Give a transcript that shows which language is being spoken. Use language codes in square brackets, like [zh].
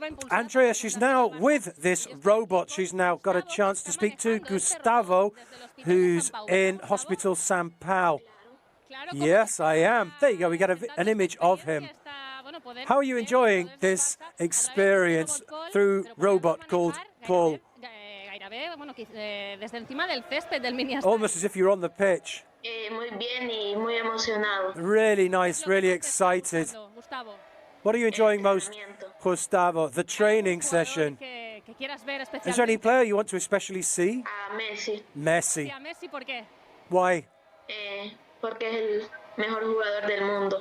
[en] Andrea, she's now with this robot. She's now got a chance to speak to Gustavo, who's in Hospital San Pau. Yes, I am. There you go. We get an image of him. How are you enjoying this experience through robot called Paul? Almost as if you're on the pitch. [es] Muy bien y muy emocionado. [en] Really nice, really excited. What are you enjoying most, Gustavo? The training session. Is there any player you want to especially see? Messi. Messi. Why? [es] Porque es el mejor jugador del mundo.